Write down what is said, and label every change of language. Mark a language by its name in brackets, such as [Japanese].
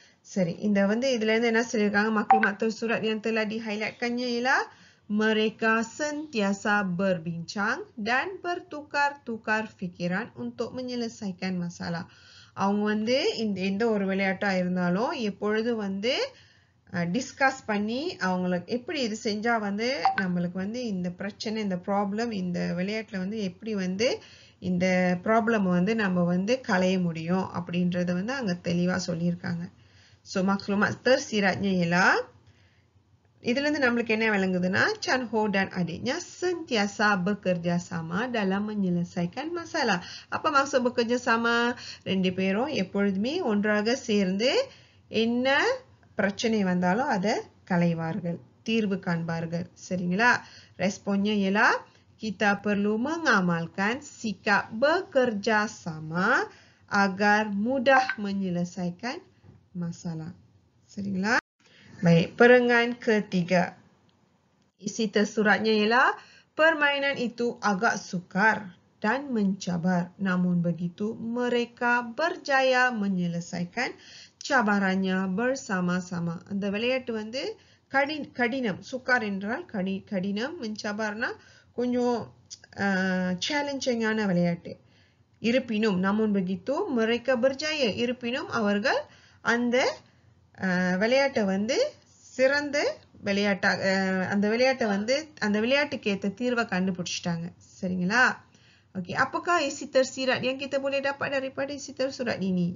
[Tamil] சரி, இந்த வந்து இதுல இருந்து என்ன சொல்லிருக்காங்க, [Malay] maklumat tersurat yang telah di-highlightkannya ialah mereka sentiasa berbincang dan bertukar-tukar fikiran untuk menyelesaikan masalah. [Tamil] அவங்க வந்து எந்த ஒரு விளையாட்டா இருந்தாலும் எப்பொழுதும் வந்து டிஸ்கஸ் பண்ணி அவங்களுக்கு எப்படி இது செஞ்சா வந்து நம்மளுக்கு வந்து இந்த பிரச்சனை, இந்த ப்ராப்ளம், இந்த விளையாட்டுல வந்து எப்படி வந்து இந்த ப்ராப்ளம் வந்து நம்ம வந்து களைய முடியும் அப்படின்றத வந்து அங்க தெளிவா சொல்லியிருக்காங்க. [Malay] ஸோ maklumat tersiratnya ialah, [Tamil] இதுல இருந்து நம்மளுக்கு என்ன விளங்குதுன்னா, [Malay] Chan Ho dan adiknya sentiasa bekerja sama dalam menyelesaikan masalah. apa maksud bekerja sama? [Tamil] ரெண்டு பேரும் எப்பொழுதுமே ஒன்றாக சேர்ந்து என்ன பிரச்சனை வந்தாலும் அதை களைவார்கள், தீர்வு காண்பார்கள். [Malay] சரிங்களா, responnya ialah kita perlu mengamalkan sikap bekerja sama agar mudah menyelesaikan masalah. சரிங்களா, baik, perenggan ketiga. Isi tersuratnya ialah permainan itu agak sukar dan mencabar. Namun begitu mereka berjaya menyelesaikan cabarannya bersama-sama. [Tamil] அந்த விளையாட்டு வந்து கடினம், சுக்கார் என்றால் கடினம், mencabarனா கொஞ்சம் சேலஞ்சிங்கான விளையாட்டு. இருப்பினும் [Malay] namun begitu mereka berjaya, [Tamil] இருப்பினும் அவர்கள் அந்த விளையாட்டை வந்து சிறந்த விளையாட்டாக அந்த விளையாட்டை வந்து அந்த விளையாட்டுக்கு ஏற்ற தீர்வை கண்டுபிடிச்சிட்டாங்க. [Malay] சரிங்களா, oke, apakah isi tersirat yang kita boleh dapat daripada isi tersurat ini?